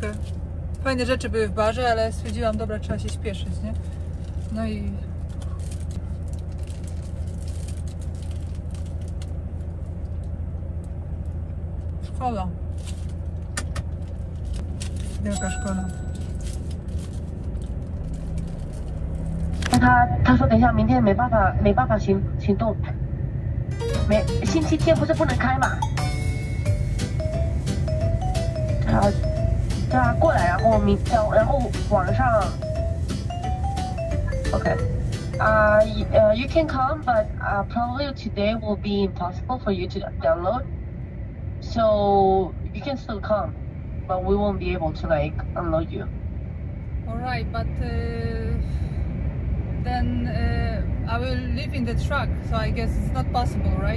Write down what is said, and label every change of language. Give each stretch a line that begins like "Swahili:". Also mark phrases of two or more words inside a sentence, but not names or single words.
Polish: Fajne rzeczy były w barze, ale stwierdziłam, dobra, trzeba się śpieszyć, nie? No i... Szkoda. Wielka szkoda.
Chinese: 他说等一下明天没办法行动，星期天不是不能开嘛？叫他过来，然后晚上
English: ，OK， you can come, but probably today will be impossible for you to download, so you can still come, but we won't be able to like unload you. Alright, but then I will live in the truck, so I guess it's not possible, right?